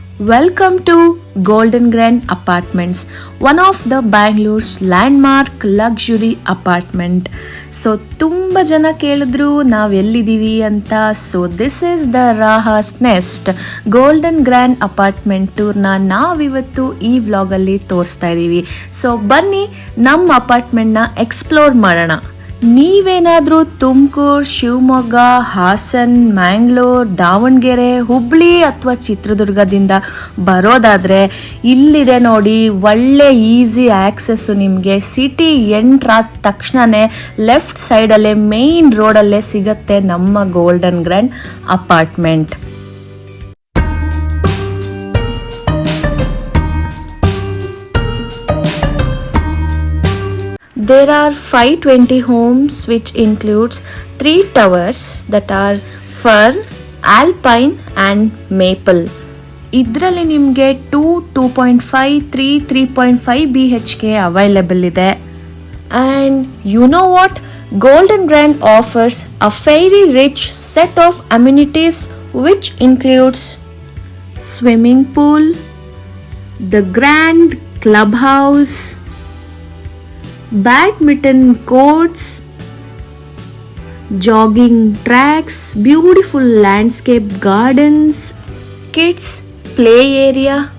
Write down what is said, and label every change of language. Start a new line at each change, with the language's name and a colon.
English: Welcome to Golden Grand Apartments, one of the Bangalore's landmark luxury apartment.
Kannada: So ತುಂಬ ಜನ ಕೇಳಿದ್ರು ನಾವು ಎಲ್ಲಿದ್ದೀವಿ ಅಂತ. So
English: this is the
Kannada: ರಾಹಾಸ್ next golden grand apartment ಟೂರ್ನ ನಾವಿವತ್ತು ಈ ವ್ಲಾಗಲ್ಲಿ ತೋರಿಸ್ತಾ ಇದ್ದೀವಿ. ಸೊ ಬನ್ನಿ ನಮ್ಮ ಅಪಾರ್ಟ್ಮೆಂಟ್ನ ಎಕ್ಸ್ಪ್ಲೋರ್ ಮಾಡೋಣ. ನೀವೇನಾದರೂ ತುಮಕೂರು, ಶಿವಮೊಗ್ಗ, ಹಾಸನ್, ಮ್ಯಾಂಗ್ಳೂರ್, ದಾವಣಗೆರೆ, ಹುಬ್ಳಿ ಅಥವಾ ಚಿತ್ರದುರ್ಗದಿಂದ ಬರೋದಾದರೆ ಇಲ್ಲಿದೆ ನೋಡಿ, ಒಳ್ಳೆ ಈಸಿ ಆ್ಯಕ್ಸಸ್ಸು ನಿಮಗೆ. ಸಿಟಿ ಎಂಟ್ರಾದ ತಕ್ಷಣವೇ ಲೆಫ್ಟ್ ಸೈಡಲ್ಲೇ ಮೇನ್ ರೋಡಲ್ಲೇ ಸಿಗುತ್ತೆ ನಮ್ಮ golden grand apartment.
English: There are 520 homes which includes 3 towers that are Fern, Alpine and Maple.
Kannada: ಇದರಲ್ಲಿ ನಿಮಗೆ 2.5, 3.5 BHK ಅವೈಲೇಬಲ್ ಇದೆ.
English: And you know what? Golden Grand offers a very rich set of amenities which includes swimming pool, the grand clubhouse, badminton courts, jogging tracks, beautiful landscape gardens, kids play area.